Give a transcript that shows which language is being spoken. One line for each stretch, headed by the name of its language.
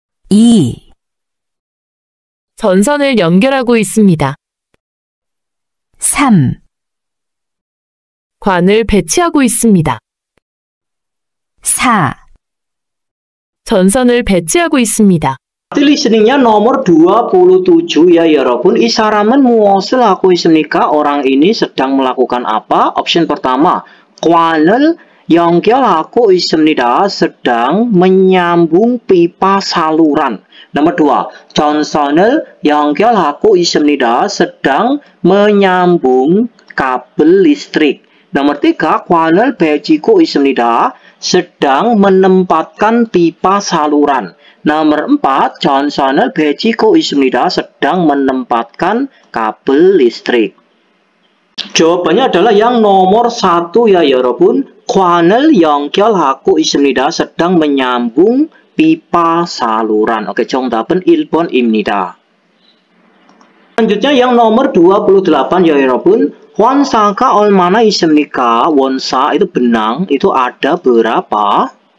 Korean: 2, 전선을 연결하고 있습니다. 3, 관을 배치하고 있습니다. 4, 전선을 배치하고 있습니다.
Indonesian: Listeningnya nomor 27 ya 여러분.
Korean: 이 사람은 무엇을 하고 있습니까?
Indonesian: Orang ini sedang melakukan apa? Option pertama,
Korean: 관을 연결하고 있습니다.
Indonesian: sedang menyambung pipa saluran.
Korean: Nomor 2, 전선을 연결하고 있습니다.
Indonesian: sedang menyambung kabel listrik.
Korean: Nomor 3, 관을 배치고 있습니다.
Indonesian: sedang menempatkan pipa saluran.
Korean: Nomor 4, 전선을 배치고 있습니다.
Indonesian: sedang menempatkan kabel listrik. Jawabannya adalah yang nomor 1 ya 여러분.
Korean: 관을 연결하고 있습니다.
Indonesian: sedang menyambung pipa saluran.
Korean: Oke, 정답은 1번입니다.
Indonesian: Selanjutnya yang nomor 28 ya 여러분.
Korean: 원사가 얼마나 있습니까?
Indonesian: 원사 itu benang, itu ada berapa?